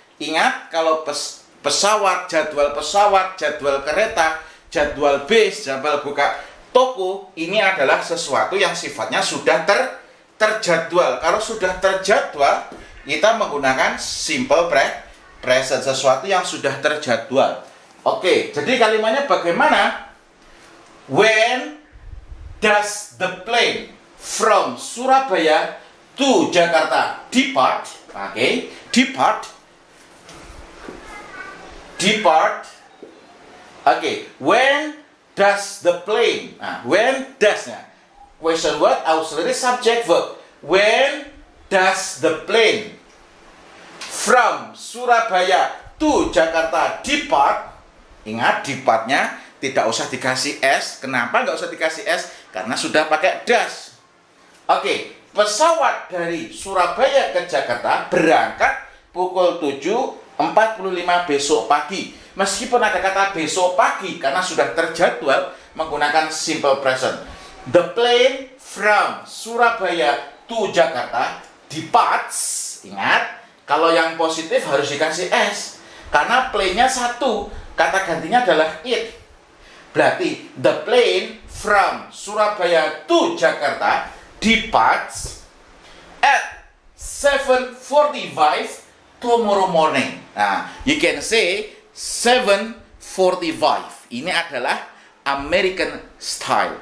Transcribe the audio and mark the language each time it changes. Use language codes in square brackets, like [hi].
[id] Ingat, kalau pesawat, jadwal kereta, jadwal bis, jadwal buka toko, ini adalah sesuatu yang sifatnya sudah terjadwal. Kalau sudah terjadwal, kita menggunakan simple present, sesuatu yang sudah terjadwal. Oke, jadi kalimatnya bagaimana? [en] When does the plane from Surabaya to Jakarta depart? [id] Oke, depart. [en] Oke, when does the plane? Nah, when does ya? Question word auxiliary subject verb. When does the plane from Surabaya to Jakarta depart? [id] Ingat, departnya tidak usah dikasih S. Kenapa nggak usah dikasih S? Karena sudah pakai does. Oke, pesawat dari Surabaya ke Jakarta berangkat pukul 7.45 besok pagi. Meskipun ada kata besok pagi karena sudah terjadwal, menggunakan simple present. [en] The plane from Surabaya to Jakarta departs. [id] Ingat, kalau yang positif harus dikasih S. Karena plane-nya satu, kata gantinya adalah it. Berarti [en] the plane from Surabaya to Jakarta departs at 7:45 tomorrow morning. Nah, you can say 7:45. [id] Ini adalah American style.